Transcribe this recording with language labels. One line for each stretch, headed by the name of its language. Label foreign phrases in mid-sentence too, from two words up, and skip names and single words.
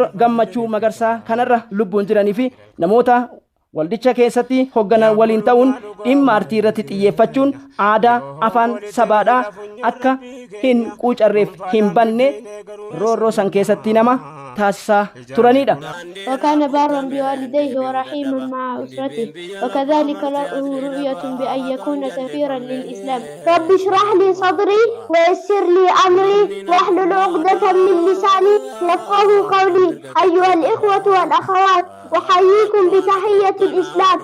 Oromo: Gammachuu Magarsaa kanarra lubbuun jiranii fi namoota waldicha keessatti hoogganan waliin ta'uun dhimma aartii irratti xiyyeeffachuun aadaa afaan sabaadhaa akka hin quucarreef hin banne roorroo san keessatti nama taasisaa turanidha.
Arabic: وكان بارا بوالديه ورحيما مع أسرته وكذلك له رؤية بأن يكون سفيرا للإسلام. رب اشرح لي صدري ويسر لي أمري واحلل عقدة من لساني يفقهوا قولي. أيها الإخوة والأخوات أحييكم بتحية الإسلام.